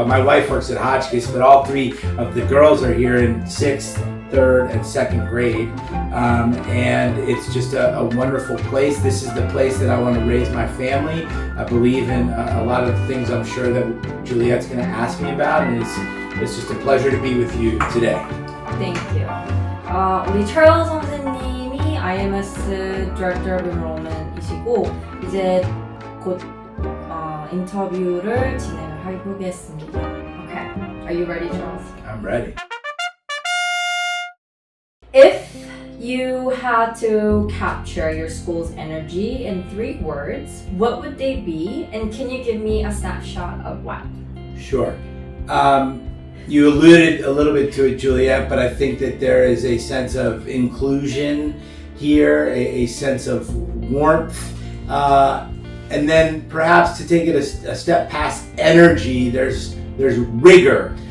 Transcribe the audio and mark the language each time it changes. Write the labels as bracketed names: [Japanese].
[English] Well, my wife works at Hotchkiss, but all three of the girls are here in 6th, 3rd, and 2nd grade. And it's just a wonderful place. This is the place that I want to raise my family. I believe in a lot of the things I'm sure that Juliet's going to ask me about, and it's just a pleasure to be with you today. Thank you. [Korean] 우리 철원 선생님이 [English] IMS Director of Enrollment [Korean] 이시고 이제 곧 인터뷰를 진행을 해보겠습니다. [English] Okay. Are you ready, Charles? I'm ready. If you had to capture your school's energy in 3 words, what would they be? And can you give me a snapshot of what? Sure. You alluded a little bit to it, Juliet, but I think that there is a sense of inclusion here, a sense of warmth, and then perhaps to take it a step past energy, there's rigor.